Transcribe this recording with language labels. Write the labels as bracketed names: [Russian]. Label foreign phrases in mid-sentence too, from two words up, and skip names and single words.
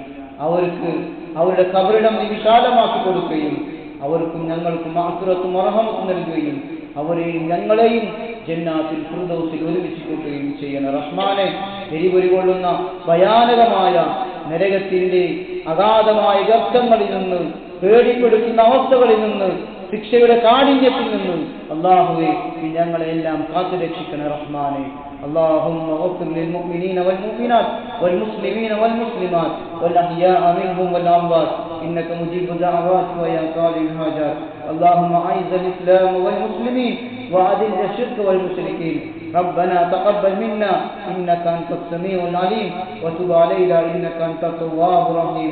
[Malayalam] അവർക്ക് അവരുടെ ഖബറിടം വിശാലമാക്കി കൊടുക്കുകയും അവർക്കും ഞങ്ങൾക്കും മഗ്ഫിറത്തും റഹ്മത്തും നൽകുകയും അവരെയും ഞങ്ങളെയും ജന്നാത്തുൽ ഫിർദൗസിൽ ഒരുമിച്ച് കൂട്ടുകയും ചെയ്യണം. റഹ്മാനെ, എരിപൊരി കൊള്ളുന്ന ഭയാനകമായ നരകത്തിന്റെ അഗാധമായ ഗർത്തങ്ങളിൽ നിന്ന്, പേടിപ്പെടുത്തുന്ന അവസ്ഥകളിൽ നിന്ന്, ശിക്ഷയുടെ കാഠിന്യത്തിൽ നിന്ന് അല്ലാഹുവേ ഞങ്ങളെല്ലാം കാത്തുരക്ഷിക്കണം. റഹ്മാനെ, [Arabic] اللهم اغفر للمؤمنين والمؤمنات والمسلمين والمسلمات والأحياء منهم والأموات إنك مجيب الدعوات ويا قاضي الحاجات. اللهم أعز الإسلام والمسلمين وأذل الشرك والمشركين. ربنا تقبل منا إنك أنت السميع العليم وتب علينا إنك أنت التواب الرحيم.